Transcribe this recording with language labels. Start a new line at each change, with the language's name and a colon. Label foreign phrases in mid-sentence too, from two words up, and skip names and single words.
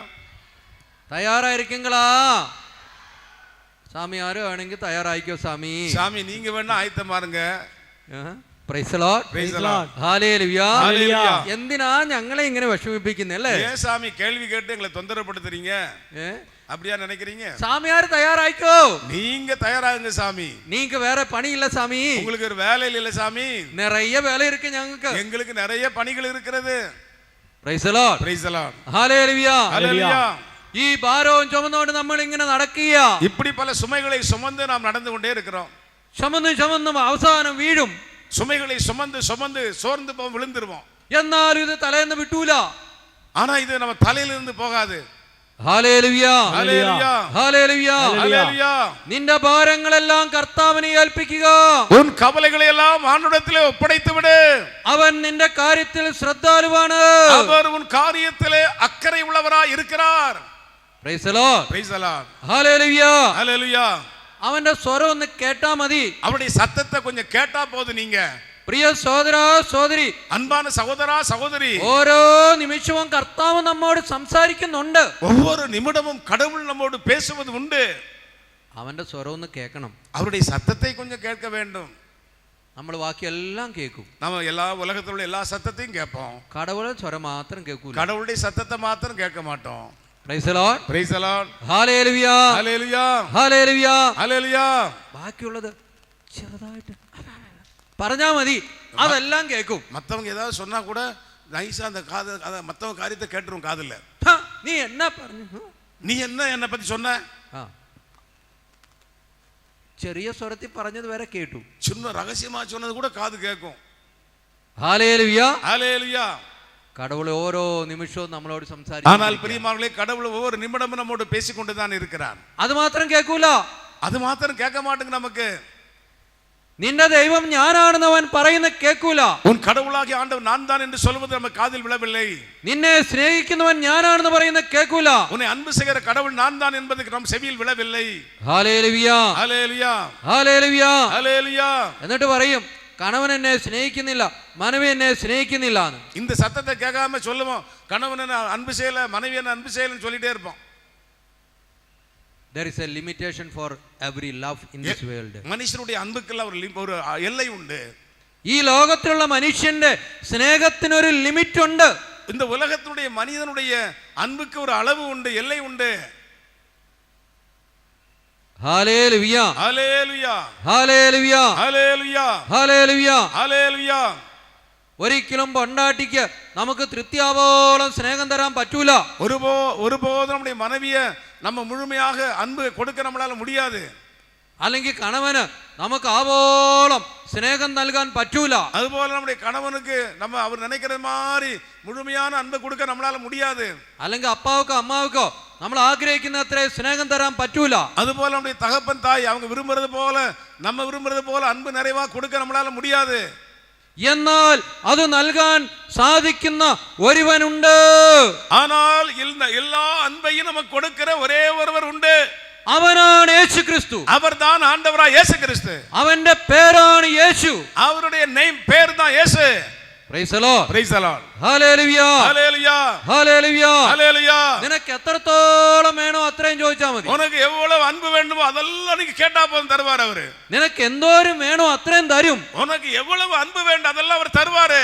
Tamil: തയ്യാറായിരിക്കങ്ങളാ? சாமி யாரு வேணுங்க தயாராயிக்கோ சாமி. சாமி நீங்க வேணா ஆயத்தமா இருங்க.
English: Praise the Lord. Praise the Lord.
Malayalam: ഹല്ലേലൂയ. ഹല്ലേലൂയ. എന്തിനാ ഞങ്ങളെ ഇങ്ങനെ വിഷമിപ്പിക്കുന്നല്ലേ?
Tamil: ஏன் சாமி கேள்வி கேட்டு எங்களை தொந்தரப்படுத்துறீங்க? அப்படியா நினைக்கிறீங்க? சாமியார் தயாராயிக்கோ. நீங்க தயாராகுங்க சாமி. நீங்க வேற பணி இல்ல சாமி. உங்களுக்கு ஒரு வேலை இல்ல சாமி. நிறைய வேலை இருக்கு ഞങ്ങൾക്ക്. எங்களுக்கு நிறைய பணிகள் இருக்கிறது.
English: Praise the Lord. Praise the Lord.
Malayalam: ഹല്ലേലൂയ.
Tamil: ஹல்லேலூயா.
Malayalam: ഈ ഭാരവും ചുമന്നുകൊണ്ട് നമ്മൾ ഇങ്ങനെ നടക്കുക.
Tamil: இப்படி பல சுமைகளை சுமந்து நாம் நடந்து கொண்டே இருக்கிறோம்.
Malayalam: ചുമന്നും അവസാനം വീഴും.
Tamil: சுமைகளை சுமந்து சுமந்து சோர்ந்து போவோம், விழுந்துருவோம்.
Malayalam: എന്നാലും ഇത് തലേന്ന് വിട്ടൂല.
Tamil: ஆனா இது நம்ம தலையிலிருந்து போகாது.
Malayalam: ഹല്ലേലൂയ.
Tamil: ஹல்லேலூயா.
Malayalam: ഹല്ലേലൂയ.
Tamil: ஹல்லேலூயா.
Malayalam: നിന്റെ ഭാരങ്ങളെല്ലാം കർത്താവിനെ ഏൽപ്പിക്കുക.
Tamil: உன் கவலைகளை எல்லாம் ஆண்டவரிடத்திலே ஒப்படைத்து விடு.
Malayalam: അവൻ നിന്റെ കാര്യത്തിൽ ശ്രദ്ധാലുവാണ്.
Tamil: அவர் உன் காரியத்திலே அக்கறை உள்ளவராய் இருக்கிறார்.
English: Praise the Lord. Praise the Lord.
Malayalam: ഹല്ലേലൂയ.
Tamil: ஹல்லேலூயா.
Malayalam: അവന്റെ സ്വരം ഒന്ന് കേട്ടാ മതി.
Tamil: அவருடைய சத்தத்தை கொஞ்சம் கேட்டா போதும். நீங்க
Malayalam: പ്രിയ സഹോദരാ സഹോദരി,
Tamil: அன்பான சகோதரா சகோதரி,
Malayalam: ഓരോ നിമിഷവും കർത്താവ് നമ്മോട് സംസാരിക്കുന്നുണ്ട്.
Tamil: ஒவ்வொரு நிமிடமும் கடவுள் நம்மோடு பேசுவது உண்டு.
Malayalam: അവന്റെ സ്വരം ഒന്ന് കേൾക്കണം.
Tamil: அவருடைய சத்தத்தை கொஞ்சம் கேட்க வேண்டும்.
Malayalam: നമ്മൾ ബാക്കിയെല്ലാം കേൾക്കും.
Tamil: நம்ம எல்லா உலகத்தில் உள்ள எல்லா சத்தத்தையும் கேட்போம்.
Malayalam: കടവുളെ സ്വരം മാത്രം കേൾക്കൂല.
Tamil: கடவுளுடைய சத்தத்தை மாத்திரம் கேட்க மாட்டோம்.
English: Praise the Lord. Praise the Lord.
Malayalam: ഹല്ലേലൂയ.
Tamil: ஹல்லேலூயா.
Malayalam: ഹല്ലേലൂയ.
Tamil: ஹல்லேலூயா.
Malayalam: ബാക്കിയുള്ളത് ചെറുതായിട്ട് പറഞ്ഞാ മതി, അതെല്ലാം കേൾക്കും.
Tamil: மத்தவங்க ஏதாவது சொன்னா கூட நைஸா அந்த காது அத மத்தவங்க காரியத்தை கேட்டுரும் காதுல.
Malayalam: നീ എന്നാ പറഞ്ഞു?
Tamil: நீ என்ன பத்தி சொன்ன?
Malayalam: ചെറിയ സ്വരത്തിൽ പറഞ്ഞത് വരെ കേട്ടു.
Tamil: சின்ன ரகசியமா சொன்னது கூட காது கேட்கும்.
Malayalam: ഹല്ലേലൂയ.
Tamil: ஹல்லேலூயா.
Malayalam: கடவுள் ഓരോ നിമിഷവും നമ്മളോട് സംസാരിക്കും.
Tamil: ஆனால் பிரியமானவர்களே, கடவுள் ஒவ்வொரு நிமிடமும் நம்மோடு பேசிக்கொண்டு தான் இருக்கிறார்.
Malayalam: അത് മാത്രം കേൾക്കൂല.
Tamil: அது மாத்திரம் கேட்க மாட்டேங்க நமக்கு.
Malayalam: നിന്റെ ദൈവം ഞാനാണെന്ന് അവൻ പറയുന്ന കേൾക്കൂല.
Tamil: உன் கடவுளாகிய ஆண்டவர் நான் தான் என்று சொல்வது நம்ம காதில் விழவில்லை.
Malayalam: നിന്നെ സ്നേഹിക്കുന്നവൻ ഞാനാണെന്ന് പറയുന്ന കേൾക്കൂല.
Tamil: உன்னை அன்பு செய்கிற கடவுள் நான் தான் என்பது நம் செவியில் விழவில்லை.
Malayalam: ഹല്ലേലൂയ
Tamil: ஹல்லேலூயா
Malayalam: ഹല്ലേലൂയ.
Tamil: ஹல்லேலூயா.
Malayalam: എന്നിട്ട് പറയും കണവൻ എന്നെ സ്നേഹിക്കുന്നില്ല, മനവി എന്നെ സ്നേഹിക്കുന്നില്ല.
Tamil: இந்த சத்தத்தை கேட்காம சொல்லுவோம் கணவன் என்ன அன்பு செய்யல, மனைவி என்ன அன்பு செய்யலன்னு சொல்லிட்டே இருப்போம்.
English: There is a limitation for every love in this world.
Tamil: மனுஷனுடைய அன்புக்கெல்லாம் ஒரு எல்லை உண்டு.
Malayalam: ഈ ലോകത്തിലുള്ള മനുഷ്യന്റെ സ്നേഹത്തിന് ഒരു ലിമിറ്റ് ഉണ്ട്.
Tamil: இந்த உலகத்தினுடைய மனிதனுடைய அன்புக்கு ஒரு அளவு உண்டு, எல்லை உண்டு.
Malayalam: ഹല്ലേലൂയ
Tamil: ஹல்லேலூயா
Malayalam: ഹല്ലേലൂയ
Tamil: ஹல்லேலூயா
Malayalam: ഹല്ലേലൂയ.
Tamil: ஹல்லேலூயா.
Malayalam: ഒരിക്കലും പൊണ്ടാട്ടിക്ക് നമുക്ക് തൃപ്തിയാവോളം സ്നേഹം തരാൻ പറ്റൂല.
Tamil: ஒருபோதும் நம்முடைய மனைவியை நம்ம முழுமையாக அன்பு கொடுக்க நம்மளால முடியாது.
Malayalam: അല്ലെങ്കിൽ കണവന് നമുക്ക് ആവോളം സ്നേഹം നൽകാൻ പറ്റൂല.
Tamil: அதுபோல நம்முடைய கணவனுக்கு நம்ம அவர் நினைக்கிற மாதிரி முழுமையான அன்பை கொடுக்க நம்மளால முடியாது.
Malayalam: അല്ലെങ്കിൽ
Tamil: அப்பாவுக்கோ அம்மாவுக்கோ
Malayalam: നമ്മൾ ആഗ്രഹിക്കുന്ന അത്ര സ്നേഹം തരാൻ പറ്റൂല.
Tamil: அதுபோல நம்முடைய தகப்பன் தாய் அவங்க விரும்புறது போல நம்ம விரும்புறது போல அன்பு நிறைவா கொடுக்க நம்மளால முடியாது.
Malayalam: എന്നാൽ അത് നൽകാൻ സാധിക്കുന്ന ഒരുവനുണ്ട്.
Tamil: ஆனால் எல்லா அன்பையும் நமக்கு கொடுக்கிற ஒரே ஒருவர் உண்டு.
Malayalam: അവനാണ് യേശു ക്രിസ്തു.
Tamil: அவர்தான் ஆண்டவராய் இயேசு கிறிஸ்து.
Malayalam: അവന്റെ പേരാണ് യേശു.
Tamil: அவருடைய பேர் தான் இயேசு.
English: Praise the Lord. Praise the Lord.
Malayalam: ഹല്ലേലൂയ
Tamil: ஹல்லேலூயா
Malayalam: ഹല്ലേലൂയ.
Tamil: ஹல்லேலூயா.
Malayalam: നിനക്ക് എത്രത്തോളം വേണോ അത്രയും ചോദിച്ചാൽ മതി.
Tamil: உனக்கு எவ்வளவு அன்பு வேண்டுமோ அதெல்லாம் நீங்க கேட்டா போதும் தருவார் அவரு.
Malayalam: നിനക്ക് എന്തോരം വേണോ അത്രയും തരും.
Tamil: உனக்கு எவ்வளவு அன்பு வேண்டும் அதெல்லாம் அவர் தருவாரு.